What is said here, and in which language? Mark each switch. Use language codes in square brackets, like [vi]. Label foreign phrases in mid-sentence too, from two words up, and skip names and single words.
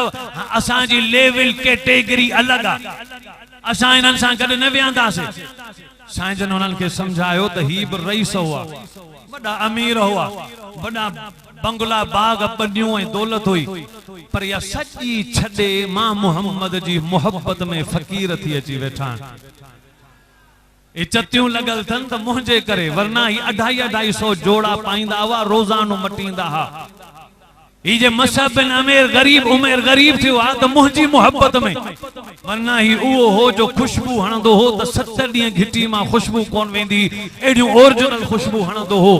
[sd] असांजी लेवल कैटेगरी अलॻि आहे, असां इन्हनि सां गॾु न विहंदासीं। साईं जन उन्हनि खे सम्झायो त ही बि रईस हुआ, वॾा अमीर हुआ, वॾा बंगला बाग ॿडियूं ऐं दौलत हुई, पर इहा सॼी छॾे मां मुहम्मद जी मोहब्बत में फ़क़ीर थी अची वेठा आहिनि। ये चतियूं लगल थन त मुंहिंजे करे, वरना ही 250-250 जोड़ा पाईंदा हुआ, रोज़ानो मटींदा हा। ही जे मसहब बिन उमैर गरीब थियो आ त मुंहिंजी मोहब्बत में, वरना ही उहो हो जो खुशबू हणंदो हो त 7 ॾींहं घिटी मां खुशबू कोन वेंदी, एडियूं ओरिजिनल खुशबू हणंदो हो।